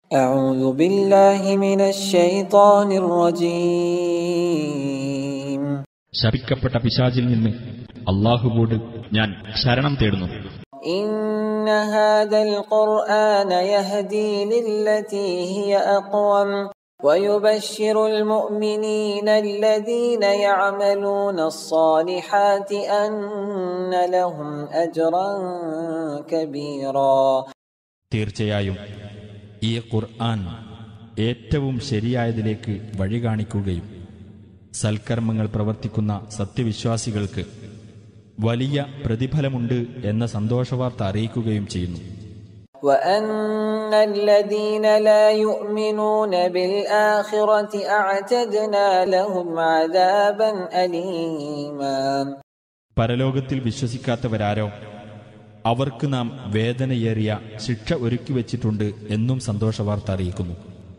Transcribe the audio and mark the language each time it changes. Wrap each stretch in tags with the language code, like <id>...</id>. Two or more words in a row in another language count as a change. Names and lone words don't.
<ar>أعوذ بالله من الشيطان الرجيم.</ar> <ml>ശപിക്കപ്പെട്ട പിശാചിൽ നിന്ന് അല്ലാഹുവോട് ഞാൻ ശരണം തേടുന്നു.</ml> <ar>إن هذا القرآن يهدي للتي هي أقوم ويبشر المؤمنين الذين يعملون الصالحات أن لهم أجرا كبيرا.</ar> <ml>തീർച്ചയായും ഈ ഖുർആൻ ഏറ്റവും ശരിയായതിലേക്ക് വഴി കാണിക്കുകയും സൽക്കർമ്മങ്ങൾ പ്രവർത്തിക്കുന്ന സത്യവിശ്വാസികൾക്ക് വലിയ പ്രതിഫലമുണ്ട് എന്ന സന്തോഷവാർത്ത അറിയിക്കുകയും ചെയ്യുന്നു.</ml> <ar>وأن الذين لا يؤمنون بالآخرة أعتدنا لهم عذابا أليما.</ar> <ml>പരലോകത്തിൽ വിശ്വസിക്കാത്തവരാരോ അവർക്ക് നാം വേദനയേറിയ ശിക്ഷ ഒരുക്കി വച്ചിട്ടുണ്ട് എന്നും സന്തോഷവാർത്ത അറിയിക്കുന്നു.</ml>